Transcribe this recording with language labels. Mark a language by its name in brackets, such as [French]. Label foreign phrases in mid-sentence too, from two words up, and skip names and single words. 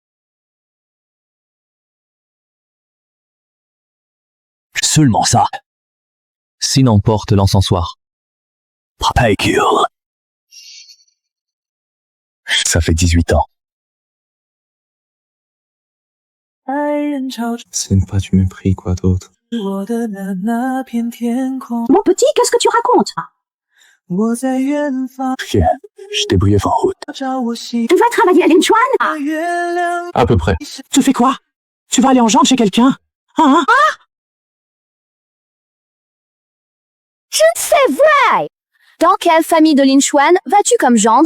[French] Seulement ça. Sinon porte l'encensoir. Papaycule. Ça fait 18 ans. [Chinese] 爱人潮 [French] C'est pas du mépris, quoi d'autre. [Chinese] 我的那片天空， [French] Mon petit, qu'est-ce que tu racontes? [Chinese] 我在远方 [French] Rien. J'étais briève en route. [Chinese] 找我心 [French] Tu vas travailler à Linchuan? [Chinese] 的月亮。 [French] À peu près. Tu fais quoi? Tu vas aller en gendre chez quelqu'un? Hein? C'est vrai! Dans quelle famille de Linchuan vas-tu comme gendre?